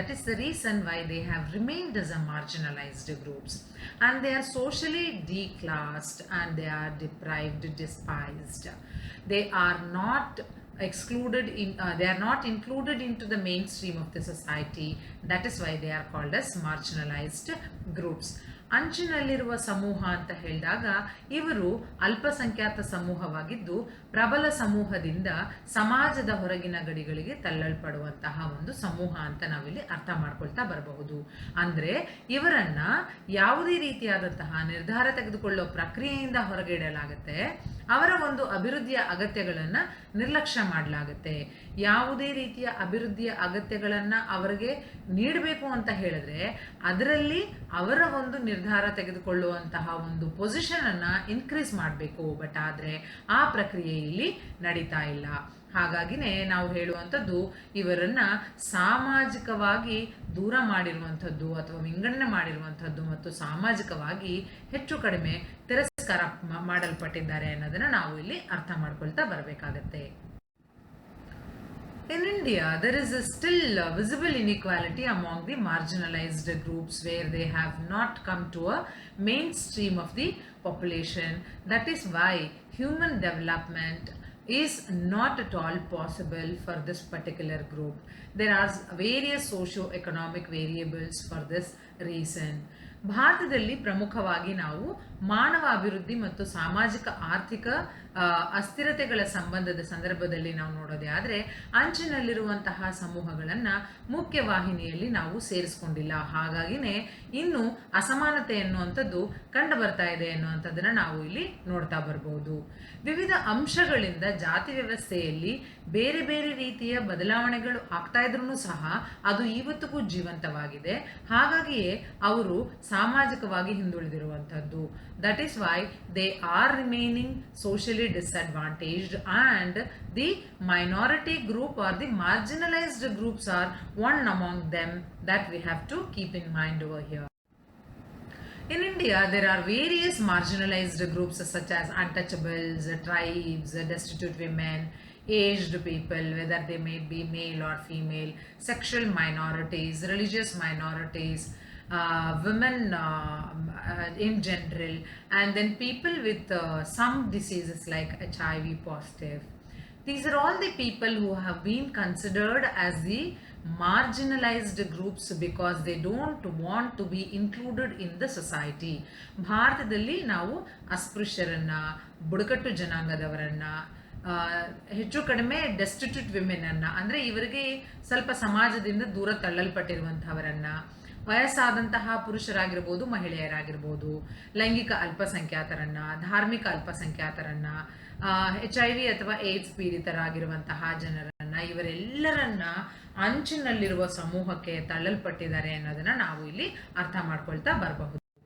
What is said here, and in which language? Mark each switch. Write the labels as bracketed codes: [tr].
[en] That is the reason why they have remained as a marginalized groups, and they are socially declassed and they are deprived, despised. They are not excluded in they are not included into the mainstream of the society. That is why they are called as marginalized groups. [kn] ಅಂಚಿನಲ್ಲಿರುವ ಸಮೂಹ ಅಂತ ಹೇಳಿದಾಗ ಇವರು ಅಲ್ಪಸಂಖ್ಯಾತ ಸಮೂಹವಾಗಿದ್ದು ಪ್ರಬಲ ಸಮೂಹದಿಂದ ಸಮಾಜದ ಹೊರಗಿನ ಗಡಿಗಳಿಗೆ ತಳ್ಳಲ್ಪಡುವಂತಹ ಒಂದು ಸಮೂಹ ಅಂತ ನಾವಿಲ್ಲಿ ಅರ್ಥ ಮಾಡ್ಕೊಳ್ತಾ ಬರಬಹುದು. ಅಂದ್ರೆ ಇವರನ್ನ ಯಾವುದೇ ರೀತಿಯಾದಂತಹ ನಿರ್ಧಾರ ತೆಗೆದುಕೊಳ್ಳೋ ಪ್ರಕ್ರಿಯೆಯಿಂದ ಹೊರಗೆ ಇಡಲಾಗುತ್ತೆ. ಅವರ ಒಂದು ಅಭಿವೃದ್ಧಿಯ ಅಗತ್ಯಗಳನ್ನು ನಿರ್ಲಕ್ಷ್ಯ ಮಾಡಲಾಗುತ್ತೆ. ಯಾವುದೇ ರೀತಿಯ ಅಭಿವೃದ್ಧಿಯ ಅಗತ್ಯಗಳನ್ನ ಅವರಿಗೆ ನೀಡಬೇಕು ಅಂತ ಹೇಳಿದ್ರೆ ಅದರಲ್ಲಿ ಅವರ ಒಂದು ನಿರ್ಧಾರ ತೆಗೆದುಕೊಳ್ಳುವಂತಹ ಒಂದು ಪೊಸಿಷನ್ ಅನ್ನ ಇನ್ಕ್ರೀಸ್ ಮಾಡಬೇಕು. ಬಟ್ ಆದ್ರೆ ಆ ಪ್ರಕ್ರಿಯೆಯಲ್ಲಿ ನಡೀತಾ ಇಲ್ಲ. ಹಾಗಾಗಿನೇ ನಾವು ಹೇಳುವಂಥದ್ದು ಇವರನ್ನ ಸಾಮಾಜಿಕವಾಗಿ ದೂರ ಮಾಡಿರುವಂಥದ್ದು ಅಥವಾ ವಿಂಗಡಣೆ ಮಾಡಿರುವಂಥದ್ದು ಮತ್ತು ಸಾಮಾಜಿಕವಾಗಿ ಹೆಚ್ಚು ಕಡಿಮೆ ತಿರಸ್ಕಾರ ಮಾಡಲ್ಪಟ್ಟಿದ್ದಾರೆ ಅನ್ನೋದನ್ನ ನಾವು ಇಲ್ಲಿ ಅರ್ಥ ಮಾಡ್ಕೊಳ್ತಾ ಬರಬೇಕಾಗತ್ತೆ. [en] In India, there is still visible inequality among the marginalized groups where they have not come to a mainstream of the population. That is why human development is not at all possible for this particular group. There are various socio-economic variables for this reason. [kn] ಭಾರತದಲ್ಲಿ ಪ್ರಮುಖವಾಗಿ ನಾವು ಮಾನವ ಅಭಿವೃದ್ಧಿ ಮತ್ತು ಸಾಮಾಜಿಕ ಆರ್ಥಿಕ ಅಸ್ಥಿರತೆಗಳ ಸಂಬಂಧದ ಸಂದರ್ಭದಲ್ಲಿ ನಾವು ನೋಡೋದೇ ಆದರೆ ಅಂಚಿನಲ್ಲಿರುವಂತಹ ಸಮೂಹಗಳನ್ನು ಮುಖ್ಯವಾಹಿನಿಯಲ್ಲಿ ನಾವು ಸೇರಿಸ್ಕೊಂಡಿಲ್ಲ. ಹಾಗಾಗಿನೇ ಇನ್ನು ಅಸಮಾನತೆ ಎನ್ನುವಂಥದ್ದು ಕಂಡು ಬರ್ತಾ ಇದೆ ಎನ್ನುವಂಥದ್ದನ್ನು ನಾವು ಇಲ್ಲಿ ನೋಡ್ತಾ ಬರ್ಬೋದು. ವಿವಿಧ ಅಂಶಗಳಿಂದ ಜಾತಿ ವ್ಯವಸ್ಥೆಯಲ್ಲಿ ಬೇರೆ ಬೇರೆ ರೀತಿಯ ಬದಲಾವಣೆಗಳು ಆಗ್ತಾ ಇದ್ರೂ ಸಹ ಅದು ಇವತ್ತಿಗೂ ಜೀವಂತವಾಗಿದೆ. ಹಾಗಾಗಿಯೇ ಅವರು ಸಾಮಾಜಿಕವಾಗಿ ಹಿಂದುಳಿದಿರುವಂಥದ್ದು. [en] That is why they are remaining socially disadvantaged, and the minority group or the marginalized groups are one among them that we have to keep in mind over here. In India, there are various marginalized groups such as untouchables, tribes, destitute women, aged people, whether they may be male or female, sexual minorities, religious minorities, women in general, and then people with some diseases like HIV positive. These are all the people who have been considered as the marginalized groups because they don't want to be included in the society. [kn] ಭಾರತದಲ್ಲಿ ನಾವು ಅಸ್ಪೃಶ್ಯರನ್ನ, ಬುಡಕಟ್ಟು ಜನಾಂಗದವರನ್ನ, ಹೆಚ್ಚು ಕಡಿಮೆ [en] destitute women [kn] ಅನ್ನ, ಅಂದ್ರೆ ಇವರಿಗೆ ಸ್ವಲ್ಪ ಸಮಾಜದಿಂದ ದೂರ ತಳ್ಳಲ್ಪಟ್ಟಿರುವಂತಹವರನ್ನ, ವಯಸ್ಸಾದಂತಹ ಪುರುಷರಾಗಿರ್ಬೋದು, ಮಹಿಳೆಯರಾಗಿರ್ಬೋದು, ಲೈಂಗಿಕ ಅಲ್ಪಸಂಖ್ಯಾತರನ್ನ, ಧಾರ್ಮಿಕ ಅಲ್ಪಸಂಖ್ಯಾತರನ್ನ, HIV ಅಥವಾ ಏಡ್ಸ್ ಪೀಡಿತರಾಗಿರುವಂತಹ ಜನರನ್ನ, ಇವರೆಲ್ಲರನ್ನ ಅಂಚಿನಲ್ಲಿರುವ ಸಮೂಹಕ್ಕೆ ತಳ್ಳಲ್ಪಟ್ಟಿದ್ದಾರೆ ಅನ್ನೋದನ್ನ ನಾವು ಇಲ್ಲಿ ಅರ್ಥ ಮಾಡ್ಕೊಳ್ತಾ ಬರಬಹುದು.